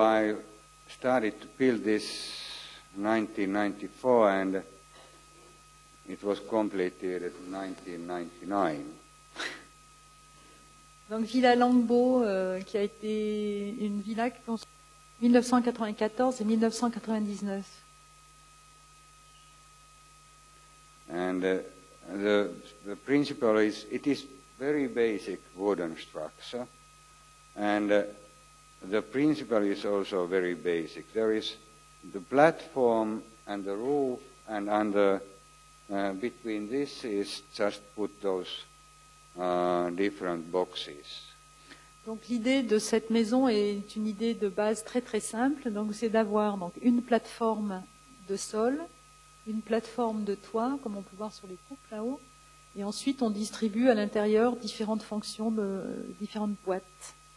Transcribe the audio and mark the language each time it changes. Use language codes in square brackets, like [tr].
[en] I started to build this 1994 and it was completed in 1999. [fr] Donc Villa Longbo, qui a été une villa construite en 1994 et 1999. [en] And the principle is, it is very basic wooden structure, and the principle is also very basic. There is the platform and the roof, and under between this is just put those different boxes. [fr] Donc l'idée de cette maison est une idée de base très très simple. Donc c'est d'avoir donc une plateforme de sol, une plateforme de toit, comme on peut voir sur les coupes là-haut, et ensuite on distribue à l'intérieur différentes fonctions de différentes boîtes.